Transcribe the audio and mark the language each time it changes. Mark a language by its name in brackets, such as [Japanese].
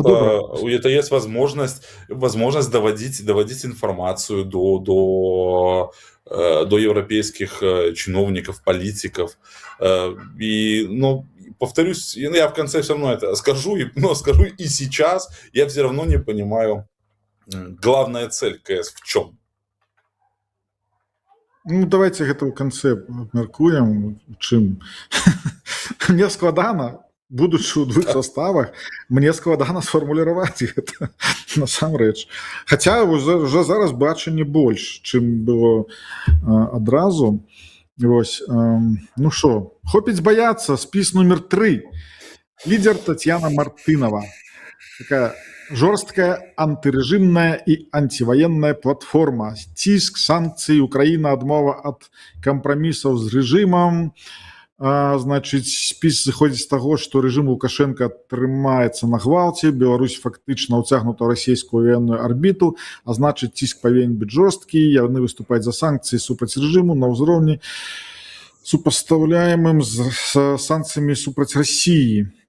[Russian] работа, это есть возможность доводить информацию до европейских чиновников, политиков. И, ну, повторюсь, я в конце все равно это скажу, но скажу и сейчас, я все равно не понимаю, главная цель КС в чем. [Belarusian] Ну, давайте гэта ў канцы абмяркуем, у чым. Мне складана, будучы ў двух составах, мне складана сфармуліраваць гэта насамрэч. Хаця уже зараз бачанне больш, чым было адразу. Вось, ну што, хопіць баяцца, спіс нумер 3. Лідер Татьяна Мартынова. Такая жорсткая антырэжымная і антивоенная платформа. Ціск, санкцыі, Украіна, адмова ад кампрамісаў з рэжымам. Значыць, спіс зыходзіць з таго, што рэжым Лукашенко трымаецца на гвалце, Беларусь фактычна ўцягнута ў расійскую военную арбіту, а значыць, ціск павінен быць жорсткі, яны выступаюць за санкцыі супраць рэжыму на ўзроўні супастаўляемым з санкцыямі супраць Расіі.